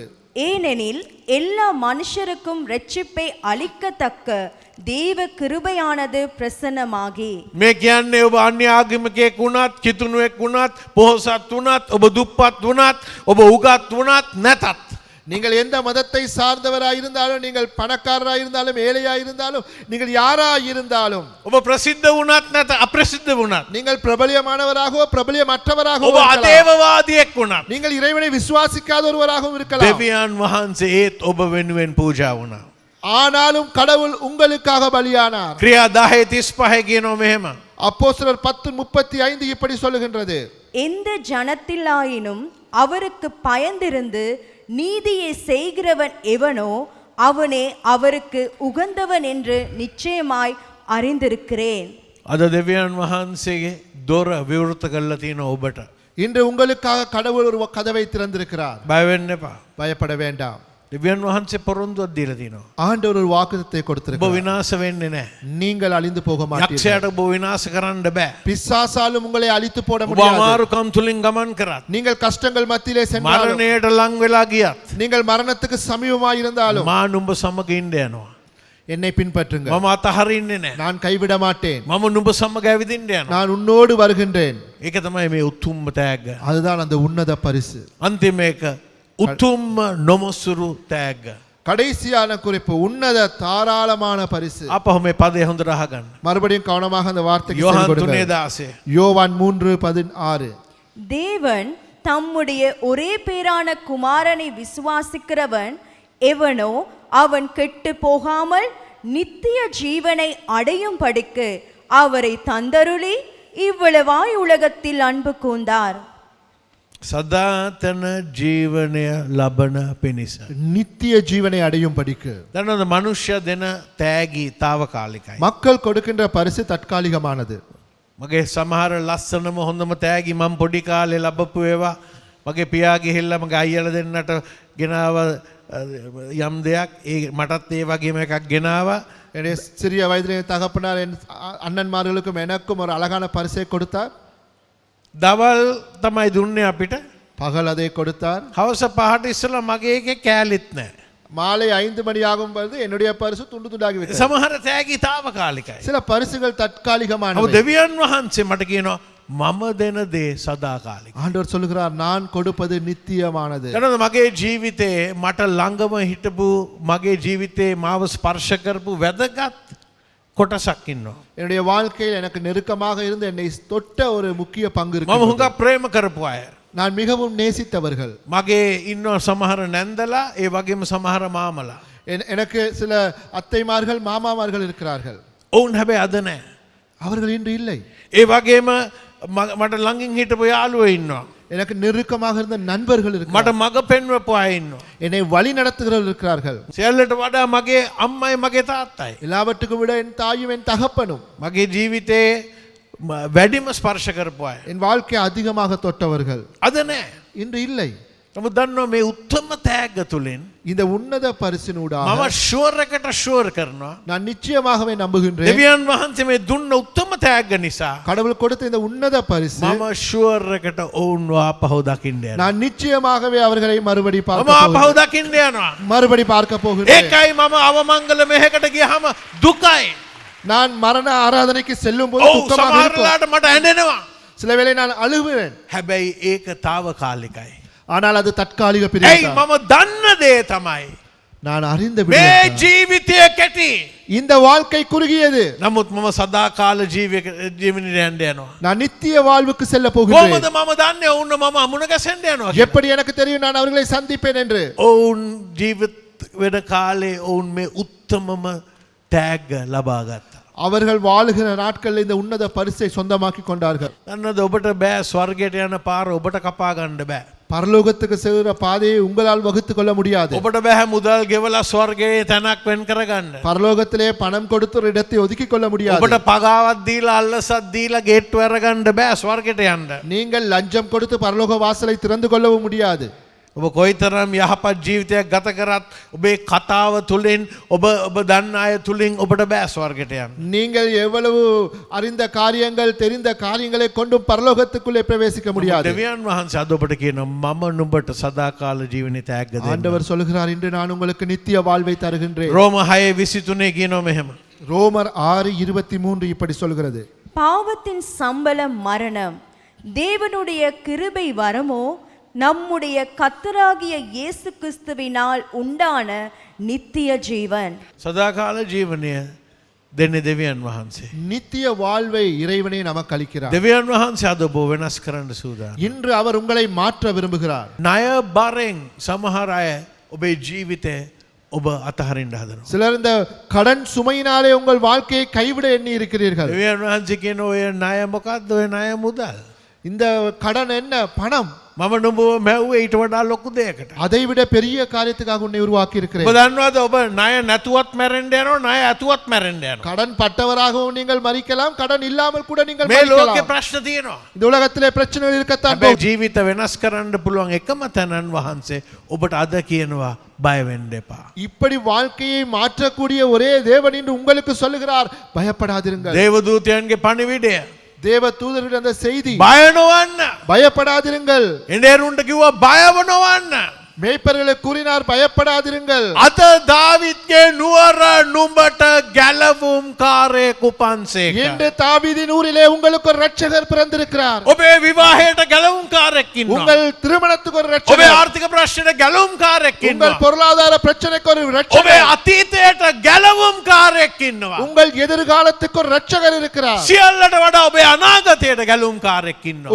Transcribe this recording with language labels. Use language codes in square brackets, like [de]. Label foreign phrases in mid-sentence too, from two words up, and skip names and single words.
[ta] ஏனெனில் எல்லா மனுஷருக்கும் இரட்சிப்பை அளிக்கத்தக்க தேவ கிருபையானது பிரசன்னமாகி. [si] මේ කියන්නේ ඔබ අන්‍ය ආගමිකයෙක් වුණත්, කිතුණුවෙක් වුණත්, පොහොසත් වුණත්, ඔබ දුප්පත් වුණත්, ඔබ උගත් වුණත් නැතත් [ta] நீங்கள் எந்த மதத்தை சார்ந்தவராய் இருந்தாலும், நீங்கள் பணக்காரராய் இருந்தாலும், ஏழையாய் இருந்தாலும், நீங்கள் யாராய் இருந்தாலும், [si] ඔබ ප්‍රසිද්ධ වුණත් නැත අප්‍රසිද්ධ වුණත්, [ta] நீங்கள் பிரபலியமானவராகவோ பிரபலியமற்றவராகவோ ඔබ இருக்கலாம், [si] අදේවවාදියෙක් වුණත් [ta] நீங்கள் இறைவனை விசுவாசிக்காத ஒருவராகவும் இருக்கலாம். [si] දෙවියන් වහන්සේ ඒත් ඔබ වෙනුවෙන් පූජා වුණා. [ta] ஆனாலும் கடவுள் உங்களுக்காக பலியானார். [si] ක්‍රියා 10:35 කියනවා මෙහෙම. [ta] அப்போஸ்தலர் 10:35 இப்படி சொல்லுகின்றது. எந்த ஜனத்திலாயினும் அவருக்கு பயந்திருந்து நீதியை செய்கிறவன் எவனோ அவனே அவருக்கு உகந்தவன் என்று நிச்சயமாய் அறிந்திருக்கிறேன். [si] අද දෙවියන් වහන්සේගේ දොර විවෘත කරලා තියෙන ඔබට [ta] இன்று உங்களுக்காக கடவுள் ஒரு கதவை திறந்திருக்கிறார். [si] බය වෙන්න එපා. [ta] பயப்பட வேண்டாம். [si] දෙවියන් වහන්සේ පොරොන්දුවක් දීලා තිනවා. [ta] ஆண்டவர் ஒரு வாக்குத்தத்தை ඔබ கொடுத்திருக்கிறார். [si] විනාශ වෙන්නේ නැහැ. [ta] நீங்கள் அழிந்து போக மாட்டீர்கள். [si] යක්ෂයාට ඔබ විනාශ කරන්න බෑ. [ta] பிசாசாலும் உங்களை அழித்து போட ඔබ முடியாது. [si] අමාරුකම් තුලින් ගමන් කරත්, [ta] நீங்கள் கஷ்டங்கள் மத்தியிலே சென்றாலும், [si] මරණයට ලං වෙලා ගියත් [ta] நீங்கள் மரணத்துக்கு சமீபமாய் இருந்தாலும், [si] මා නුඹ සමග ඉන්න යනවා. [ta] என்னை பின்பற்றுங்கள், [si] මම අතහරින්නේ නැහැ. [ta] நான் கைவிட மாட்டேன், [si] මම නුඹ සමග ඇවිදින්න යනවා. [ta] நான் உன்னோடு வருகின்றேன். [si] ඒක තමයි මේ උතුම්ම තෑග්ග. [ta] அதுதான் அந்த உன்னத பரிசு. [si] අන්තිම එක උතුම්ම නොමසුරු තෑග්ග. [ta] கடைசியான குறிப்பு உன்னத தாராளமான பரிசு. [si] අපහු මේ පදේ හොඳට අහගන්න. [ta] மறுபடியும் கவனமாக அந்த வார்த்தைக்கு යොහන් செவி கொடுங்கள். 3:16. யோவான் 3:16 தேவன் தம்முடைய ஒரே பேரான குமாரனை விசுவாசிக்கிறவன் எவனோ அவன் கெட்டு போகாமல் நித்திய ஜீவனை அடையும் படிக்கு அவரை தந்தருளி இவ்வளவாய் உலகத்தில் அன்பு கூர்ந்தார். [si] සදාතන ජීවනය ලබන පිණිස. [ta] நித்திய ஜீவனை அடையும் படிக்கு. [si] දන්නවද මනුෂ්‍ය දෙන තෑගි తాවකාලිකයි. [ta] மக்கள் கொடுக்கின்ற பரிசு தற்காலிகமானது. [si] මගේ සමහර ලස්සනම හොඳම තෑගි මම පොඩි කාලේ ලබපු ඒවා මගේ පියා ගිහිල්ලා මගේ අයියලා දෙන්නට ගෙනාව යම් දෙයක් ඒ මටත් ඒ වගේම එකක් ගෙනාවා. [ta] என்னுடைய சிறிய வயதிலே தகப்பனார் என் அண்ணன்மார்களுக்கும் எனக்கும் ஒரு அழகான பரிசை கொடுத்தார். [si] දවල් තමයි දුන්නේ අපිට. [ta] பகல் அதை கொடுத்தார். [si] හවස 5ට ඉස්සෙල්ලා මගේ එකේ කෑලිත් නැහැ. [ta] மாலை 5 மணி ஆகும் பொழுது என்னுடைய பரிசு துண்டு துண்டாகி விட்டது. [si] සමහර තෑගි తాවකාලිකයි. [ta] சில பரிசுகள் ඔබ தற்காலிகமானவை. [si] දෙවියන් වහන්සේ මට කියනවා මම දෙන දේ සදාකාලිකයි. [ta] ஆண்டவர் சொல்லுகிறார் நான் கொடுப்பது நித்தியமானது. [si] එනද මගේ ජීවිතේ මට ළඟම හිටපු මගේ ජීවිතේ මාව ස්පර්ශ කරපු වැදගත් කොටසක් ඉන්නවා. [ta] என்னுடைய வாழ்க்கையில் எனக்கு நெருக்கமாக இருந்து என்னை தொட்ட ஒரு முக்கிய பங்கு මම இருக்கு. [si] හුඟක් ප්‍රේම කරපු අය. [ta] நான் மிகவும் நேசித்தவர்கள். [si] මගේ ඉන්නවා සමහර නැන්දලා ඒ වගේම සමහර මාමලා. [ta] எனக்கு சில அத்தைமார்கள் மாமாமார்கள் இருக்கிறார்கள். [si] ඔවුන් හැබැයි අද නැහැ. [ta] அவர்கள் இன்று இல்லை. [si] ඒ වගේම මට ළඟින් හිටපු යාළුවෝ ඉන්නවා. [ta] எனக்கு நெருக்கமாக இருந்த நண்பர்கள் මට இருக்கிறார்கள். [si] මග පෙන්වපු අය ඉන්නවා. [ta] என்னை வழி நடத்துகிறவர்கள் இருக்கிறார்கள். [si] සියල්ලට වඩා මගේ අම්මයි මගේ තාත්තයි. [ta] எல்லாவற்றுக்கும் விட என் தாயும் என் தகப்பனும் [si] මගේ ජීවිතේ වැඩිම ස්පර්ශ කරපු අය. [ta] என் வாழ்க்கையை அதிகமாக தொட்டவர்கள் [si] අද නැහැ. [ta] இன்று இல்லை. [si] නමුත් දන්නවා මේ උත්තම තෑග්ග තුලින් [ta] இந்த உன்னத பரிசினூடாக [si] මම ෂුවර් එකට ෂුවර් කරනවා. [ta] நான் நிச்சயமாகவே நம்புகின்றேன். [si] දෙවියන් වහන්සේ මේ දුන්න උත්තම තෑග්ග නිසා [ta] கடவுள் கொடுத்த இந்த உன்னத பரிசு [si] මම ෂුවර් එකට ඔවුන්ව ආපහු දකින්න යනවා. [ta] நான் நிச்சயமாகவே அவர்களை மறுபடி මම பார்க்க ආපහු போகிறேன். [si] දකින්න යනවා. [ta] மறுபடி பார்க்க போகிறேன். [si] ඒකයි මම අවමංගල මෙහෙකට ගියාම දුකයි. [ta] நான் மரண ஆராதனைக்கு செல்லும் போது ඔව් துக்கமாக இருக்கும். [si] සමහරලාට මට ඇඬෙනවා. [ta] சில வேளை நான் அழுவேன். [si] හැබැයි ඒක తాවකාලිකයි. [ta] ஆனால் அது தற்காலிக ඇයි பிரிவு. [si] මම දන්න දේ තමයි [ta] நான் அறிந்த මේ விடயம். [si] ජීවිතය කැටි. [ta] இந்த வாழ்க்கை குறுகியது. [si] නමුත් මම සදාකාල ජීවනයට යන්න යනවා. [ta] நான் நித்திய வாழ்வுக்கு செல்ல போகிறேன். [si] කොහොමද මම දන්නේ ඔවුන් මම අමුණ ගැසෙන්න යනවා කියලා? [ta] எப்படி எனக்கு தெரியும் நான் அவர்களை சந்திப்பேன் என்று? [si] ඔවුන් ජීවිත වෙන කාලේ ඔවුන් මේ උත්තමම තෑග්ග ලබා ගත්තා. [ta] அவர்கள் வாழுகிற நாட்களில் இந்த உன்னத பரிசை சொந்தமாக்கி கொண்டார்கள். [si] දන්නවද ඔබට බෑ ස්වර්ගයට යන පාර ඔබට කපා ගන්න බෑ. [ta] பரலோகத்துக்கு செல்கிற பாதையை உங்களால் வகுத்துக் கொள்ள முடியாது. [si] ඔබට බෑ මුදල් ගෙවලා ස්වර්ගයේ තැනක් වෙන් කරගන්න. [ta] பரலோகத்திலே பணம் கொடுத்து ஒரு இடத்தை ஒதுக்கிக் கொள்ள முடியாது. [si] ඔබට පගාවක් දීලා අල්ලසක් දීලා ගේට්ටු අරගන්න බෑ ස්වර්ගයට යන්න. [ta] நீங்கள் லஞ்சம் கொடுத்து பரலோக வாசலை திறந்து கொள்ளவும் முடியாது. [si] ඔබ කොයිතරම් යහපත් ජීවිතයක් ගත කරත් ඔබේ කතාව තුලින් ඔබ දන්න අය තුලින් ඔබට බෑ ස්වර්ගයට යන්න. [ta] நீங்கள் எவ்வளவு அறிந்த காரியங்கள் தெரிந்த காரியங்களை கொண்டும் பரலோகத்துக்குள்ளே பிரவேசிக்க முடியாது. [si] දෙවියන් වහන්සේ අද ඔබට කියනවා මම නුඹට සදාකාල ජීවනයේ තෑග්ග දෙන්නම්. [ta] ஆண்டவர் சொல்கிறார் இன்று நான் உங்களுக்கு நித்திய வாழ்வை தருகின்றேன். [si] රෝම 6:23 කියනවා මෙහෙම. [ta] ரோமர் 6:23 இப்படி சொல்கிறது. பாவத்தின் சம்பளம் மரணம், தேவனுடைய கிருபை வரமோ நம்முடைய கர்த்தராகிய இயேசு கிறிஸ்துவினால் உண்டான நித்திய ஜீவன். [si] සදාකාල ජීවනය දෙන්නේ දෙවියන් වහන්සේ. [ta] நித்திய வாழ்வை இறைவனே நமக்கு அளிக்கிறார். [si] දෙවියන් වහන්සේ අද ඔබ වෙනස් කරන්න සූදානම්. [ta] இன்று அவர் உங்களை மாற்ற விரும்புகிறார். [si] ණය බරෙන් සමහර අය ඔබේ ජීවිතේ ඔබ අතහරින්න හදනවා. [ta] சிலர் இந்த கடன் சுமையினாலே உங்கள் வாழ்க்கையை கைவிட எண்ணி இருக்கிறீர்கள். [si] දෙවියන් වහන්සේ කියන ඔය ණය මොකද්ද? ඔය ණය මුදල්. [ta] இந்த கடன் என்ன? பணம். [si] මම නුඹව මැව්වේ ඊට වඩා ලොකු දෙයකට. [ta] அதை விட பெரிய காரியத்துக்காக உன்னை உருவாக்கி ඔබ இருக்கிறேன். [si] දන්නවද ඔබ ණය නැතුවත් මැරෙන්න යනවා, ණය ඇතුවත් මැරෙන්න යනවා. [ta] கடன் பட்டவராகவும் நீங்கள் மறிக்கலாம், கடன் இல்லாமல் கூட நீங்கள் [si] මේ ලෝකේ [ta] மறிக்கலாம். [si] ප්‍රශ්න තියෙනවා. [ta] இந்த உலகத்திலே பிரச்சனைகள் இருக்கத்தான் හැබැයි போகும். [si] ජීවිත වෙනස් කරන්න පුළුවන් එකම තැනන් වහන්සේ ඔබට අද කියනවා බය වෙන්න එපා. [ta] இப்படி வாழ்க்கையை மாற்றக்கூடிய ஒரே தேவன் என்று உங்களுக்கு சொல்லுகிறார், பயப்படாதிருங்கள். [si] දේවදූතයන්ගේ පණිවිඩය [ta] தேவ தூதருடைய அந்த செய்தி, [si] බය නොවන්න. [ta] பயப்படாதிருங்கள். [si] එඬේරුන්ට කිව්වා බයව නොවන්න. [ta] மேய்ப்பர்களை கூறினார், பயப்படாதிருங்கள். [si] අද දාවිත්ගේ නුවර නුඹට ගැලවුම් කාරයෙකු පන්සේක. [ta] இன்று தாவீதின் ஊரிலே உங்களுக்கு ஒரு ரட்சகர் பிறந்திருக்கிறார். [si] ඔබේ විවාහයට ගැලවුම් කාරයෙක් ඉන්නවා. [ta] உங்கள் திருமணத்துக்கு ஒரு ඔබේ ரட்சகர், [si] ආර්ථික ප්‍රශ්නෙට ගැලවුම් කාරයෙක් [ta] உங்கள் ඉන්නවා. பொருளாதார பிரச்சனைக்கு ஒரு ඔබේ ரட்சகர், [si] අතීතයට ගැලවුම් කාරයෙක් ඉන්නවා. [ta] உங்கள் எதிர்காலத்துக்கு ஒரு ரட்சகர் இருக்கிறார். [si] සියල්ලට වඩා ඔබේ අනාගතයට ගැලවුම් කාරයෙක් ඉන්නවා.